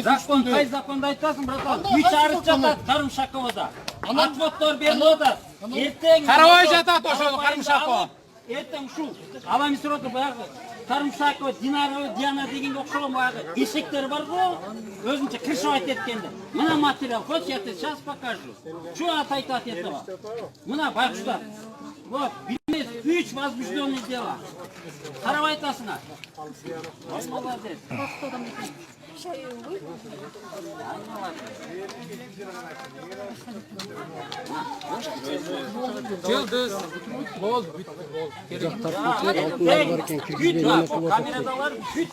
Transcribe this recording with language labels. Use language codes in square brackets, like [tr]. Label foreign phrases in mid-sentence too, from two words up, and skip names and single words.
[ky] Закон, кай законду айтасың, братан? 3 арыз жатат Карымшаковда. Отводдор берилип атат. Эртең Карабай жатат ошол Карымшаков. Эртең ушул Аламский роддун баягы Карымшакова, Диана дегенге окшогон баягы эшектер бар го, өзүнчө крышевать эткенде. Мына материал, [ru] хочешь, я тебе сейчас покажу. Что отойти от этого? [ky] Мына байкуштар. [ru] Вот, 3 возбужденные дела. [ky] Карабай айтасыңар. Молодец. Жылдыз. Болду, бүт, Камерадалар бүт.